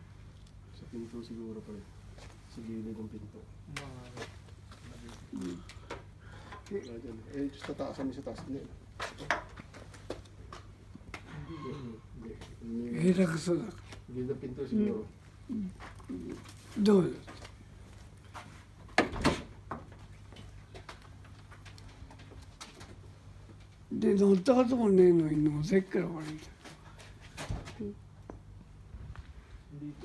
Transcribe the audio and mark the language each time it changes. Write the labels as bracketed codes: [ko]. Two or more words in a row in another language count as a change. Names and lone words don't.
[tl] Sa pinto siguro pa rin. Sa gilid ng pinto. Wala dyan. Sa taas kami sa taas. Hindi. Hindi. Hira ka sa Gilid ng pinto siguro. doon. [ja] で乗ったこともねえのに乗せっからこれ [tl] Dito.